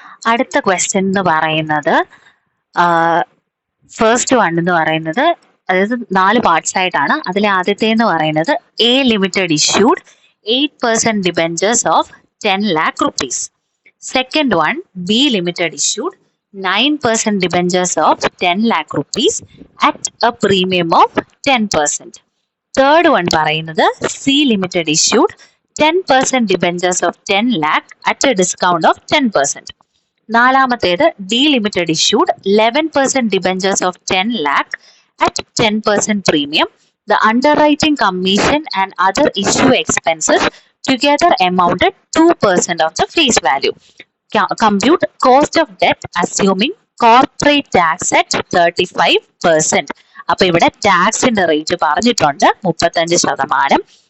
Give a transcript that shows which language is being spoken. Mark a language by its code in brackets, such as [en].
[ml] അടുത്ത ക്വസ്റ്റ്യൻ എന്ന് പറയുന്നത് ഫസ്റ്റ് വൺ എന്ന് പറയുന്നത്, അതായത് 4 പാർട്സ് ആയിട്ടാണ്. അതിലെ ആദ്യത്തെ എന്ന് പറയുന്നത് A limited issued 8% debentures of 10 lakh rupees. [en] Second one, B limited issued 9% debentures of 10 lakh rupees at a premium of 10%. Third one പറയുന്നത് C limited issued 10% debentures of 10 lakh at a discount of 10%. [ml] നാലാമത്തേത് delimited issued 11% debentures of [en] 10 lakh at 10% premium. The underwriting commission and other issue expenses together amounted 2% of the face value. Compute cost of debt assuming corporate tax at 35%. [ml] അപ്പൊ ഇവിടെ ടാക്സിന്റെ rate പറഞ്ഞിട്ടുണ്ട് 35%.